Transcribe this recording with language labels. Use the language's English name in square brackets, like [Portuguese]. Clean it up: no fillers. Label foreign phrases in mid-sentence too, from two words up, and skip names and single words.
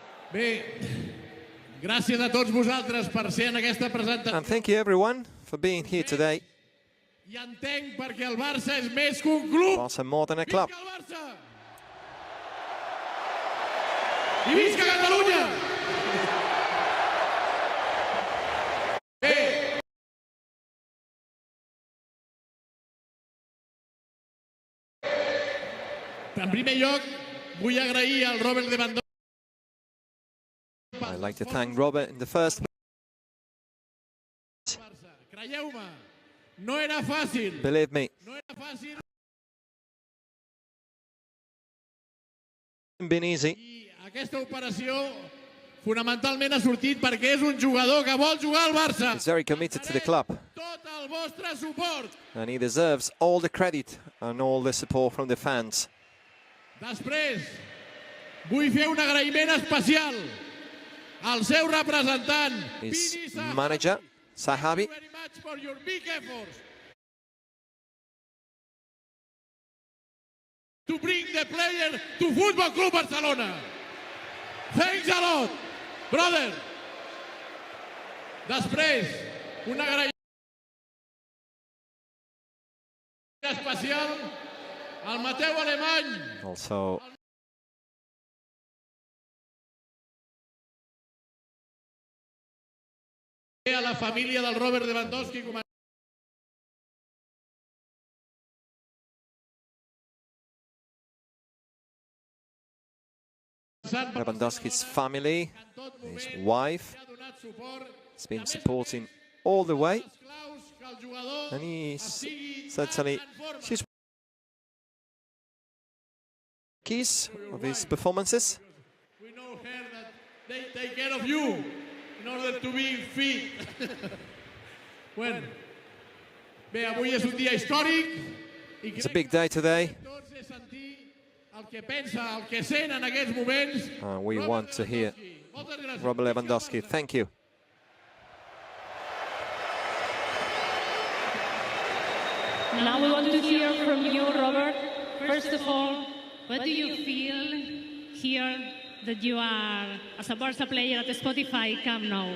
[Catalan] Bé, gràcies a tots vosaltres per ser en aquesta presentació. [English] And thank you everyone for being here today. [Catalan] I entenc perquè el Barça és més que un club. [English] Barça more than a club. [Catalan] Visca el Barça! I visca Catalunya! Bé. En primer lloc, vull agrair al Robert Lewandowski. [English] I'd like to thank Robert in the first. [Catalan] Creieu-me, no era fàcil. [English] Believe me. [Catalan] No era fàcil. [English] It's been easy. [Catalan] I aquesta operació fonamentalment ha sortit perquè és un jugador que vol jugar al Barça. [English] He's very committed to the club. [Catalan] Tot el vostre suport. [English] And he deserves all the credit and all the support from the fans. [Catalan] Després, vull fer un agraïment especial al seu representant, [English] His manager, Sahabi. Thank you very much for your big efforts to bring the player to Football Club Barcelona. Thanks a lot, brother. [Catalan] Després, un agraïment especial al Mateu Alemany. [English] Also, [Catalan] A la família del Robert Lewandowski. [English] Lewandowski's family, his wife, has been supporting all the way. And he's certainly, she's keys of his performances. We know here that they take care of you in order to be fit. [Catalan] Bueno, bé, avui és un dia històric. [English] It's a big day today. [Catalan] El que pensa, el que sent en aquests moments. [English] We want to hear Robert Lewandowski. Thank you. Now we want to hear from you, Robert. First of all, what do you feel here that you are, as a Barça player at the Spotify Camp Nou?